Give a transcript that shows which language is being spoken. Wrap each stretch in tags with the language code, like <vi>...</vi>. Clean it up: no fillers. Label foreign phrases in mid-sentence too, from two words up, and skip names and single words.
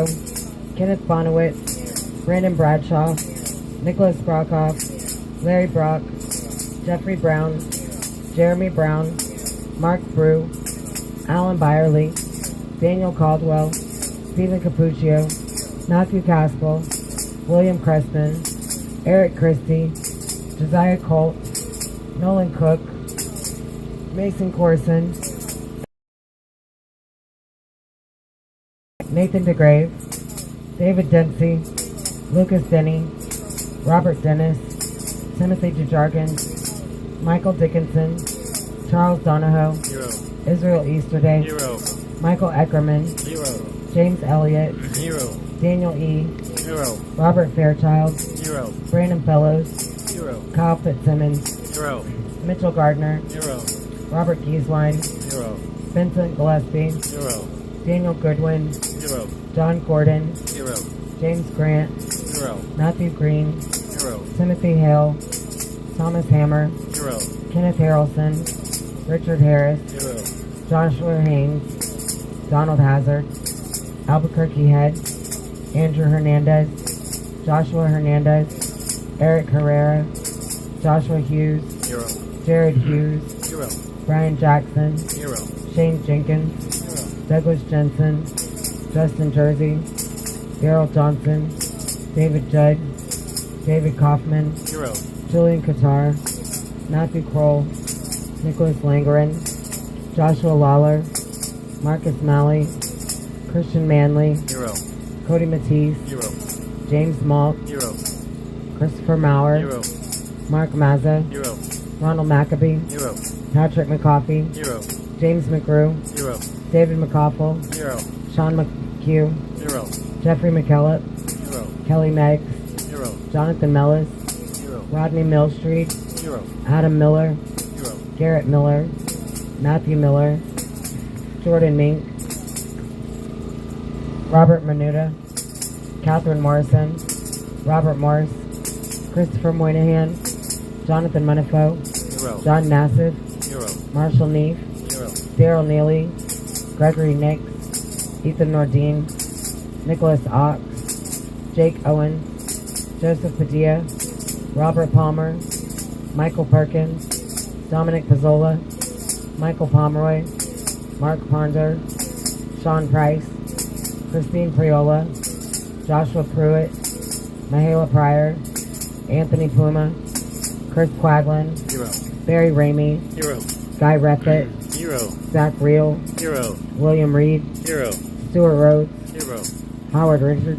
<en>Kenneth Bonowitz, Brandon Bradshaw, Nicholas Brockhoff, Larry Brock, Jeffrey Brown, Jeremy Brown, Mark Brew, Alan Byerly, Daniel Caldwell, Stephen Capuccio, Matthew Caspel, William Crespin, Eric Christie, Josiah Colt, Nolan Cook, Mason Corson, Nathan DeGrave, David Dempsey, Lucas Denny, Robert Dennis, Timothy DeJargens, Michael Dickinson, Charles Donahoe, Zero. Israel Easterday, Zero. Michael Eckerman, Zero. James Elliott, Zero. Daniel E., Zero. Robert Fairchild, Zero. Brandon Fellows, Zero. Kyle Fitzsimmons, Zero. Mitchell Gardner, Zero. Robert Gieswein, Zero. Vincent Gillespie, Zero. Daniel Goodwin, Zero. John Gordon, Zero. James Grant, Zero. Matthew Green, Zero. Timothy Hale, Thomas Hammer, Zero. Kenneth Harrelson, Richard Harris, Zero. Joshua Haynes, Donald Hazard, Albuquerque Head, Andrew Hernandez, Joshua Hernandez, Eric Herrera, Joshua Hughes, Zero. Jared Hughes, Zero. Brian Jackson, Zero. Shane Jenkins, Zero. Douglas Jensen, Justin Jersey, Daryl Johnson, David Judd, David Kaufman, Zero. Julian Qatar, Matthew Kroll, Nicholas Langren, Joshua Lawler, Marcus Malley, Christian Manley, Zero. Cody Matisse, Zero. James Malt, Zero. Christopher Maurer, Zero. Mark Mazza, Zero. Ronald McAbee, Zero. Patrick McCoffey, Zero. James McGrew, Zero. David McCoffel, Zero. Sean McHugh, Zero. Jeffrey McKellop, Zero. Kelly Meggs, Zero. Jonathan Mellis, Zero. Rodney Millstreet, Zero. Adam Miller, Zero. Garrett Miller, Matthew Miller, Jordan Mink, Robert Menuda, Catherine Morrison, Robert Morse, Christopher Moynihan, Jonathan Munifo, Zero. John Nassif, Zero. Marshall Neef, Zero. Daryl Neely, Gregory Nix, Ethan Nordine, Nicholas Ox, Jake Owen, Joseph Padilla, Robert Palmer, Michael Perkins, Dominic Pizzola, Michael Pomeroy, Mark Ponder, Sean Price, Christine Priola, Joshua Pruitt, Mahala Pryor, Anthony Puma, Chris Quaglin, Zero. Barry Ramey, Zero. Guy Reffitt, Zero. Zach Reel, Zero. William Reed, Zero. Stuart Rhodes, Zero. Howard Richardson,</en>